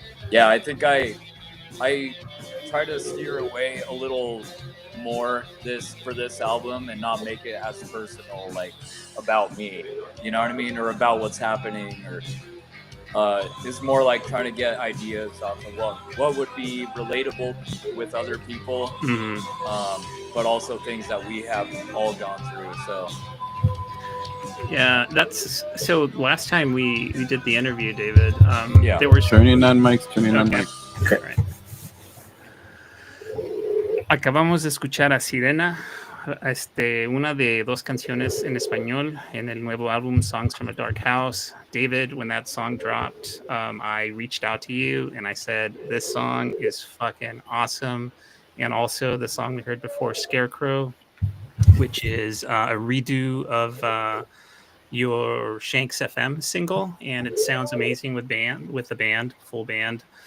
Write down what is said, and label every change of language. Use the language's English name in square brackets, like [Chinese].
[English] Yeah, I think I try to steer away a little more for this album and not make it as personal, like about me, you know what I mean, or about what's happening, or it's more like trying to get ideas off of what would be relatable with other people, but also things that we have all gone through. So yeah, so last time we did the interview, David, there were turning on mics. Okay. Right. [Spanish] Acabamos de escuchar a Sirena, una de dos canciones en español en el nuevo álbum Songs from a Dark House. [English] David, when that song dropped, I reached out to you and I said, this song is fucking awesome. And also the song we heard before, Scarecrow, which is a redo of your Shanks FM single, and it sounds amazing with the band, full band.